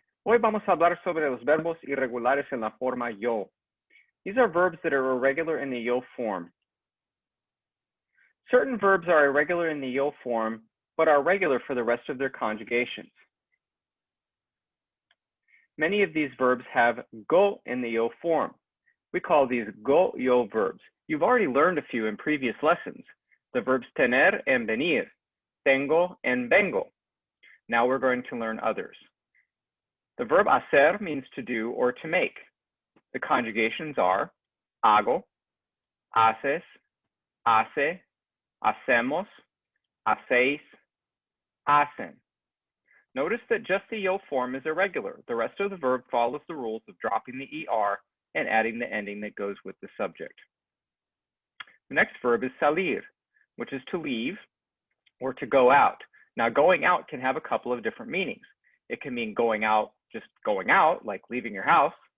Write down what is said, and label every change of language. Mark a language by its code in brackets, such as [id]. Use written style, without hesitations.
[es] Hoy vamos a hablar sobre los verbos irregulares en la forma yo. [en] These are verbs that are irregular in the yo form. Certain verbs are irregular in the yo form, but are regular for the rest of their conjugations. Many of these verbs have go in the yo form. We call these go-yo verbs. You've already learned a few in previous lessons. The verbs tener and venir, tengo and vengo. Now we're going to learn others. The verb hacer means to do or to make. The conjugations are hago, haces, hace, hacemos, hacéis, hacen. Notice that just the yo form is irregular. The rest of the verb follows the rules of dropping the er and adding the ending that goes with the subject. The next verb is salir, which is to leave or to go out. Now, going out can have a couple of different meanings. It can mean going out, just going out, like leaving your house.